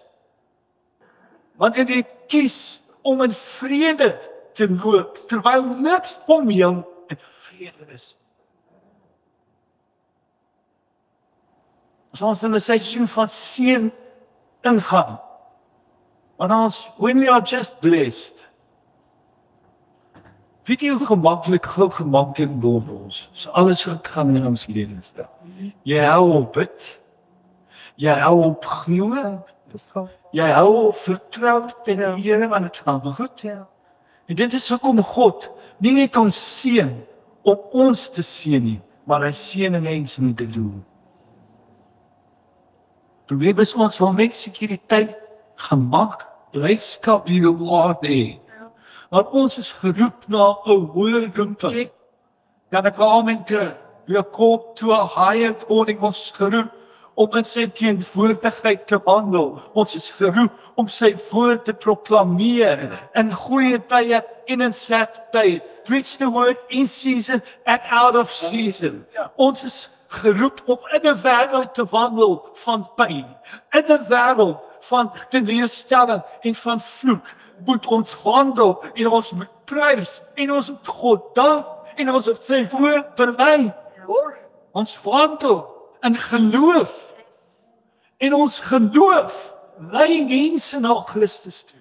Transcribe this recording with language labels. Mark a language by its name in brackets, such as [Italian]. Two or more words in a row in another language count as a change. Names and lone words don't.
[Afrikaans] Wanneer jy kies om in vrede te loop, terwyl niks om jou in vrede is. As ons in 'n seisoen van seën ingaan, want ons, [English] when we are just blessed, [Afrikaans] weet jy hoe gemakkelijk word ons, as alles gaan in ons lewens. Jy hou op bid, jy hou op glo, jy hou op vertrou in die Here, want het gaan goed. En dit is hoekom God nie net ons seën om ons te seën nie, maar hy seën mense om te doen. Probleem is ons wil met sekuriteit, gemak, blydskap hier op aarde. Want ons is geroep na 'n hoër roeping. Dan ek amen te, [English] we are called to a higher calling. [Afrikaans] Ons is geroep om in sy teenwoordigheid te wandel. Ons is geroep om sy woord te proklameer in goeie tye en in slegte tye. [English] Preach the word in season and out of season. [Afrikaans] Ons is geroep om in 'n wêreld te wandel van pyn, in 'n wêreld van teleurstelling en van vloek. Moet ons wandel en ons moet prys en ons moet God dank en ons moet sy woord bely. Ons wandel in geloof en ons geloof lei mense na Christus toe.